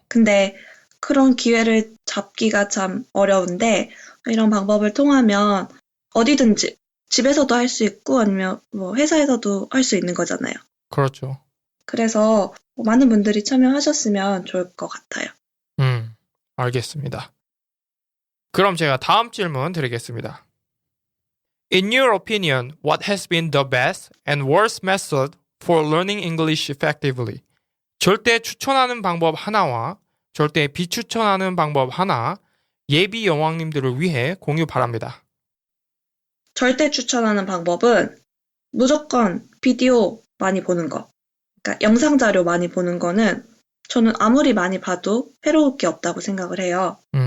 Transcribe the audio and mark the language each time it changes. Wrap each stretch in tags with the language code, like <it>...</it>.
<ko>근데 그런 기회를 잡기가 참 어려운데 이런 방법을 통하면 어디든지 집에서도 할 수 있고 아니면 뭐 회사에서도 할 수 있는 거잖아요. 그렇죠. 그래서 많은 분들이 참여하셨으면 좋을 것 같아요. 알겠습니다. 그럼 제가 다음 질문 드리겠습니다.</ko> <en>In your opinion, what has been the best and worst method for learning English effectively?</en> <ko>절대 추천하는 방법 하나와 절대 비추천하는 방법 하나, 예비 여왕님들을 위해 공유 바랍니다. 절대 추천하는 방법은 무조건 비디오 많이 보는 거. 그러니까 영상 자료 많이 보는 거는 저는 아무리 많이 봐도 해로울 게 없다고 생각을 해요.</ko>